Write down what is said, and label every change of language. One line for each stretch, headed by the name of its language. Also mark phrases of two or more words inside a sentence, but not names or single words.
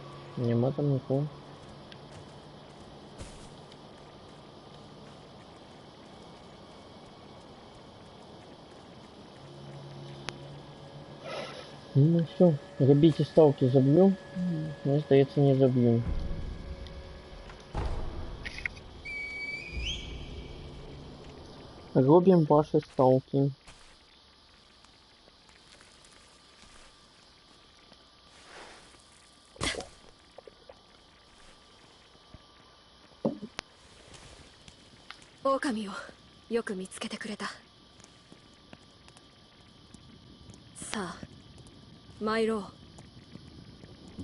Ukrainian: Нема там нікого.
Russian: Ну все, забейте ставки, забью. Мне здається, не забью. Робим ваши ставки.
Japanese: 狼をよく見つけてくれた。さあ参ろう。